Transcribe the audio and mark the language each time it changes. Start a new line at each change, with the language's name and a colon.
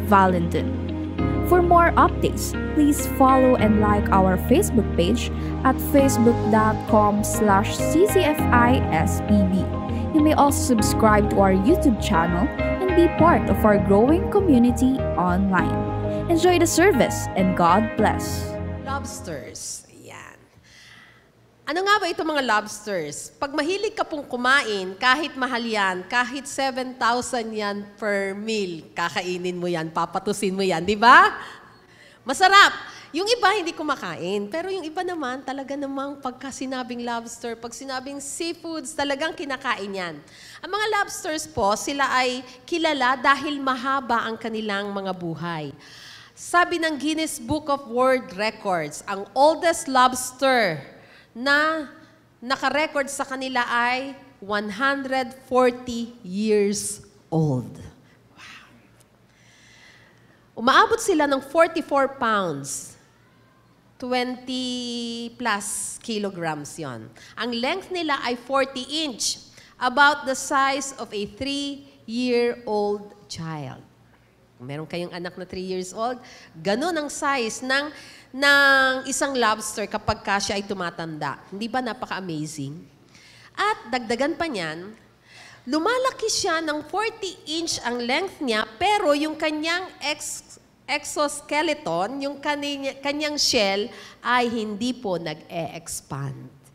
English: Valentin. For more updates, please follow and like our Facebook page at facebook.com/ccfisbb. You may also subscribe to our YouTube channel and be part of our growing community online. Enjoy the service and God bless.
Filipino: Lobsters. Yan. Ano nga ba ito mga lobsters? Pag mahilig ka pong kumain, kahit mahal yan, kahit 7,000 yan per meal, kakainin mo yan, papatusin mo yan, di ba? Masarap. Yung iba hindi kumakain, pero yung iba naman, talaga namang pagka sinabing lobster, pag sinabing seafoods, talagang kinakain yan. Ang mga lobsters po, sila ay kilala dahil mahaba ang kanilang mga buhay. Sabi ng Guinness Book of World Records, ang oldest lobster na nakarecord sa kanila ay 140 years old. Wow. Umaabot sila ng 44 pounds, 20 plus kilograms yon. Ang length nila ay
English: 40 inch, about the size of a 3-year-old child.
Filipino: Kung meron kayong anak na 3 years old, ganun ang size ng isang lobster kapag siya ay tumatanda. Hindi ba napaka-amazing? At dagdagan pa niyan, lumalaki siya ng 40 inch ang length niya, pero yung kanyang exoskeleton, yung kanyang shell, ay hindi po nag-e-expand.